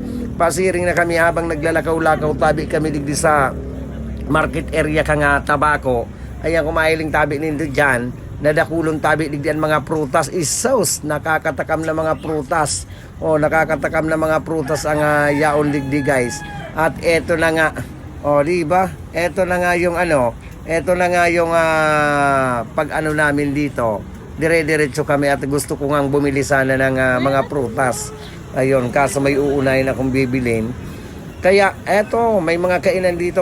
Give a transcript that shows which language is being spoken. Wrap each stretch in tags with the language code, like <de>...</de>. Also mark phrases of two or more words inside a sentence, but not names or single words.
<bik>Pasiring na kami habang naglalakaw-lakaw tabi kami digdi sa market area ka nga Tabaco. Ayan, kumahiling tabi nindo dyan, nadakulong tabi digdian mga prutas, isos, nakakatakam na mga prutas. Nakakatakam na mga prutas ang yaon digdi guys.</bik> <tl>At eto na nga, di ba? Eto na nga yung eto na nga yung pag namin dito. Dire-diretso kami at gusto ko ngang bumili sana ng mga prutas. Ayun, kaso may uunahin akong bibilin. Kaya eto, may mga kainan dito.</tl>